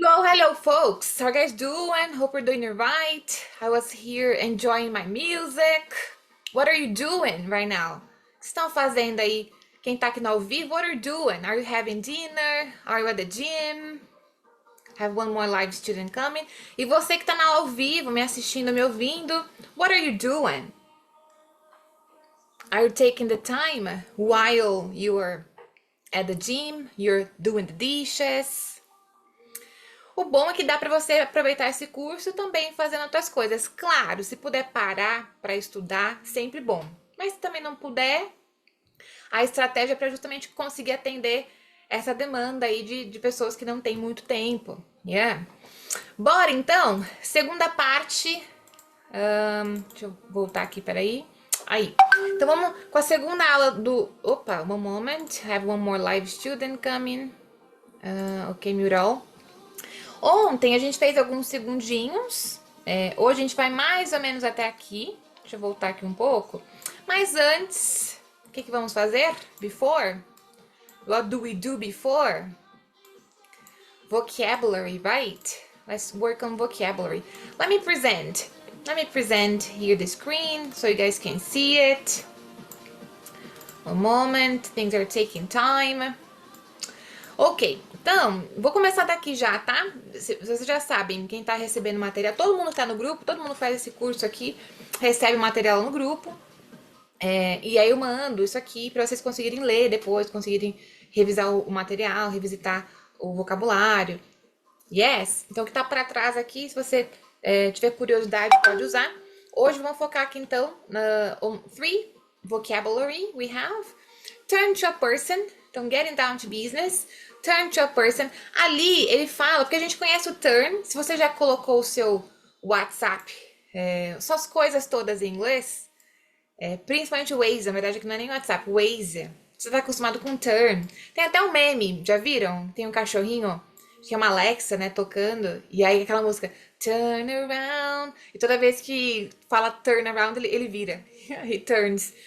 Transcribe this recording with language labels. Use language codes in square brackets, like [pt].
[en] Hello folks, how are you guys doing? Hope you're doing it right. I was here enjoying my music. What are you doing right now? [pt] O que estão fazendo aí? Quem tá aqui no ao vivo, [en] what are you doing? Are you having dinner? Are you at the gym? Have one more live student coming. [pt] E você que tá na ao vivo, me assistindo, me ouvindo, [en] what are you doing? Are you taking the time while you're at the gym? You're doing the dishes? [pt] O bom é que dá para você aproveitar esse curso também fazendo outras coisas. Claro, se puder parar para estudar, sempre bom. Mas se também não puder, a estratégia é para justamente conseguir atender essa demanda aí de pessoas que não têm muito tempo. Yeah. Bora então, segunda parte. Deixa eu voltar aqui, peraí. Aí. Então vamos com a segunda aula do. [en] Opa, one moment. Have one more live student coming. [pt] Ok, mural. Ontem a gente fez alguns segundinhos. Hoje a gente vai mais ou menos até aqui. Deixa eu voltar aqui um pouco. Mas antes, o que vamos fazer? [en] Before? What do we do before? Vocabulary, right? Let's work on vocabulary. Let me present here the screen so you guys can see it. One moment, things are taking time. [pt] Ok, então, vou começar daqui já, tá? Vocês já sabem, quem tá recebendo material, todo mundo tá no grupo, todo mundo faz esse curso aqui, recebe o material no grupo. E aí eu mando isso aqui para vocês conseguirem ler depois, conseguirem revisar o material, revisitar o vocabulário. Yes? Então o que tá para trás aqui, se você tiver curiosidade, pode usar. Hoje vamos focar aqui então [en] on 3 vocabulary we have. Turn to a person, então getting down to business. Turn to a person. [pt] Ali ele fala, porque a gente conhece o turn. Se você já colocou o seu WhatsApp, suas coisas todas em inglês, principalmente o Waze, na verdade que não é nem WhatsApp, Waze. Você tá acostumado com turn. Tem até um meme, já viram? Tem um cachorrinho, que é uma Alexa, né, tocando, e aí aquela música turn around, e toda vez que fala turn around, ele vira. [en] He turns.